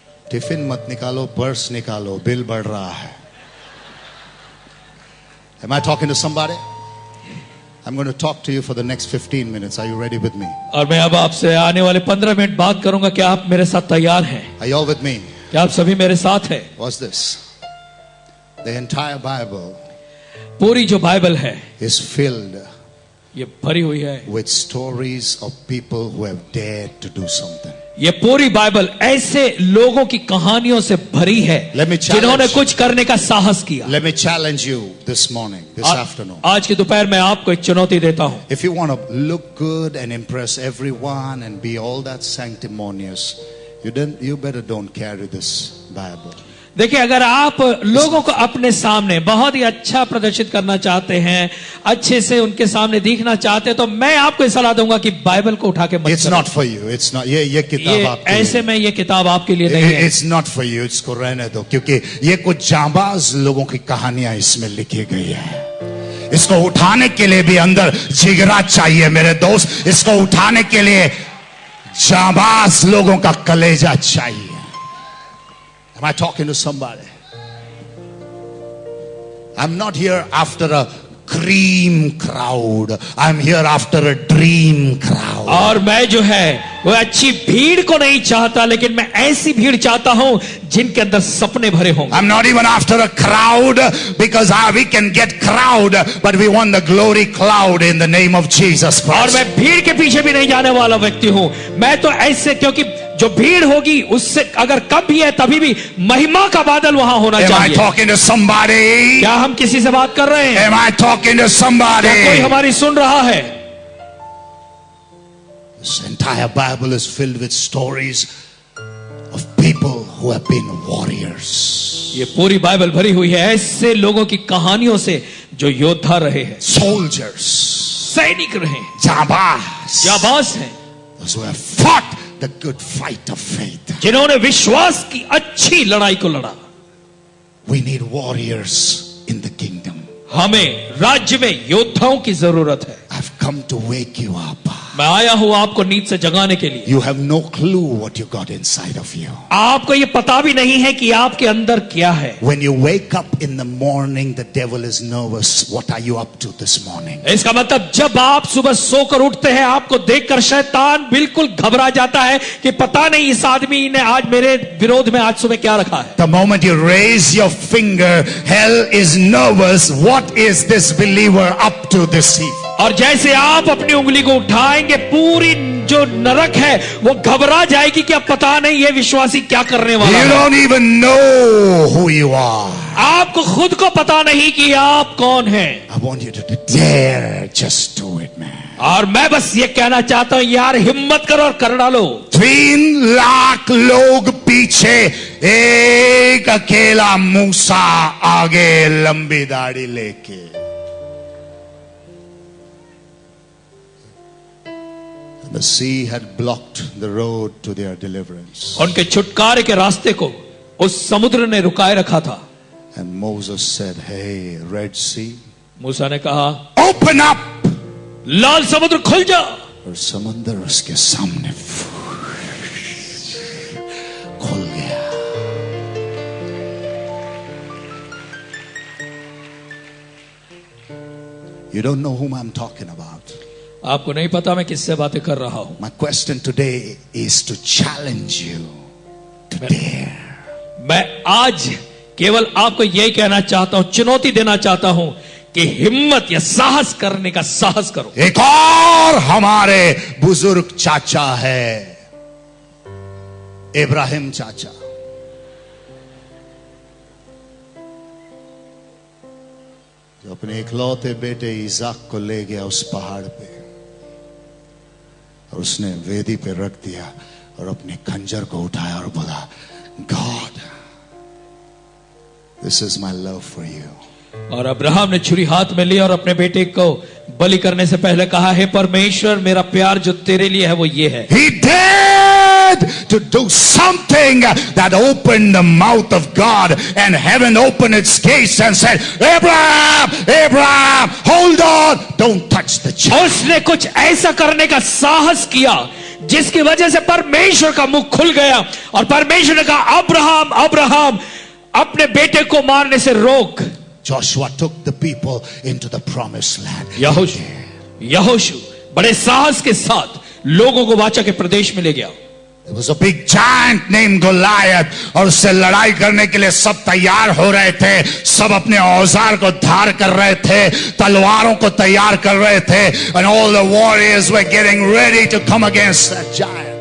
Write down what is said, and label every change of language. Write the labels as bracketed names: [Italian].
[Hindi] Tiffin मत निकालो, purse निकालो, बिल बढ़ रहा है। [English] Am I talking to somebody? I'm going to talk to you for the next 15 minutes. Are you ready with me? [Hindi] और मैं अब आपसे आने वाले 15 मिनट बात करूंगा। क्या आप मेरे साथ तैयार हैं? [English] Are you all with me? [Hindi] क्या आप सभी मेरे साथ हैं? [English] What's this? The entire Bible [Hindi] पूरी जो बाइबल है [English] is filled [Hindi] ये भरी हुई है [English] with stories of people who have dared to do something. [Hindi] ये पूरी बाइबल ऐसे लोगों की कहानियों से भरी है [English] Let me challenge- [Hindi] जिन्होंने कुछ करने का साहस किया। [English] Let me challenge you this morning, this afternoon. [Hindi] आज की दोपहर में आपको एक चुनौती देता हूं। [English] If you want to look good and impress everyone and be all that sanctimonious, you better don't carry this Bible. [Hindi] देखिए, अगर आप लोगों को अपने सामने बहुत ही अच्छा प्रदर्शित करना चाहते हैं, अच्छे से उनके सामने दिखना चाहते हैं, तो मैं आपको सलाह दूंगा कि बाइबल को उठा के मत [English] It's not for you. It's not. [Hindi] ये किताब आपके लिए। ऐसे में ये किताब आपके लिए नहीं है। [English] It's not for you. [Hindi] इसको रहने दो, क्योंकि ये कुछ जांबाज लोगों की कहानियां इसमें लिखी गई है। इसको उठाने के लिए भी अंदर जिगरा चाहिए मेरे दोस्त। इसको उठाने के लिए जांबाज लोगों का कलेजा चाहिए। [English] Am I talking to somebody? I'm not here after a cream crowd. I'm here after a dream crowd. [Hindi] और मैं जो है वो अच्छी भीड़ को नहीं चाहता, लेकिन मैं ऐसी भीड़ चाहता हूं जिनके अंदर सपने भरे होंगे। [English] I'm not even after a crowd because we can get crowd, but we want the glory cloud in the name of Jesus [Hindi] और [English] Christ. [Hindi] मैं भीड़ के पीछे भी नहीं जाने वाला व्यक्ति हूं। मैं तो ऐसे, क्योंकि जो भीड़ होगी उससे अगर कम भी है तभी भी महिमा का बादल वहां होना [English] Am I [Hindi] चाहिए। [English] talking to somebody? [Hindi] क्या हम किसी से बात कर रहे हैं? [English] Am I talking to [Hindi] क्या कोई [English] somebody? [Hindi] हमारी सुन रहा है? [English] This entire Bible is filled with stories of people who have been warriors. [Hindi] ये पूरी बाइबल भरी हुई है ऐसे लोगों की कहानियों से जो योद्धा रहे हैं, [English] Soldiers. [Hindi] सैनिक रहे हैं, Jabaz. जाबाज हैं, [English] Those who have fought the good fight of faith. [Hindi] जिन्होंने विश्वास की अच्छी लड़ाई को लड़ा। [English] We need warriors in the kingdom. [Hindi] हमें राज्य में योद्धाओं की जरूरत है। [English] I've come to wake you up. [Hindi] मैं आया हूं आपको नींद से जगाने के लिए। [English] You have no clue what you got inside of you. [Hindi] आपको ये पता भी नहीं है कि आपके अंदर क्या है। [English] When you wake up in the morning, the devil is nervous. What are you up to this morning? [Hindi] इसका मतलब जब आप सुबह सोकर उठते हैं, आपको देखकर शैतान बिल्कुल घबरा जाता है कि पता नहीं इस आदमी ने आज मेरे विरोध में आज सुबह क्या रखा है। [English] The moment you raise your finger, hell is nervous. What is this believer up to this evening? [Hindi] और जैसे आप अपनी उंगली को उठाएंगे, पूरी जो नरक है वो घबरा जाएगी कि अब पता नहीं ये विश्वासी क्या करने वाला [English] You [Hindi] है। [English] don't even know who you are. [Hindi] आपको खुद को पता नहीं कि आप कौन हैं। [English] I want you to dare just do it, man. [Hindi] और मैं बस ये कहना चाहता हूं, यार हिम्मत करो और कर डालो। 3 लाख लोग पीछे, एक अकेला मूसा आगे लंबी दाढ़ी लेके। [English] The sea had blocked the road to their deliverance. [Hindi] उनके छुटकारे के रास्ते को उस समुद्र ने रुकाए रखा था। [English] And Moses said, "Hey, Red Sea, [Hindi] मूसा ने कहा, [English] open up." [Hindi] लाल समुद्र खुल जा। और समंदर उसके सामने खुल गया। [English] You don't know whom I'm talking about. [Hindi] आपको नहीं पता मैं किससे बातें कर रहा हूं। [English] My question today is to challenge you to dare. [Hindi] मैं आज केवल आपको यही कहना चाहता हूं, चुनौती देना चाहता हूं कि हिम्मत या साहस करने का साहस करो। एक और हमारे बुजुर्ग चाचा है, इब्राहिम चाचा। जो अपने इकलौते बेटे इसाक को ले गया उस पहाड़ पे, और उसने वेदी पे रख दिया और अपने खंजर को उठाया और बोला, [English] God, this is my love for you. [Hindi] और अब्राहम ने छुरी हाथ में ली और अपने बेटे को बलि करने से पहले कहा, हे परमेश्वर, मेरा प्यार जो तेरे लिए है वो ये है। [English] He dared to do something that opened the mouth of God, and heaven opened its gates and said, Abraham, Abraham, hold on, don't touch the child. [Hindi] उसने कुछ ऐसा करने का साहस किया जिसकी वजह से परमेश्वर का मुख खुल गया और परमेश्वर ने कहा, अब्राहम, अब्राहम, अपने बेटे को मारने से रोक। [English] Joshua took the people into the promised land. [Hindi] यहोशू बड़े साहस के साथ लोगों को वाचा के प्रदेश में ले गया। [English] There was a big giant named Goliath, [Hindi] और उससे लड़ाई करने के लिए सब तैयार हो रहे थे। सब अपने औजार को धार कर रहे थे, [English] तलवारों को तैयार कर रहे थे, and all the warriors were getting ready to come against that giant.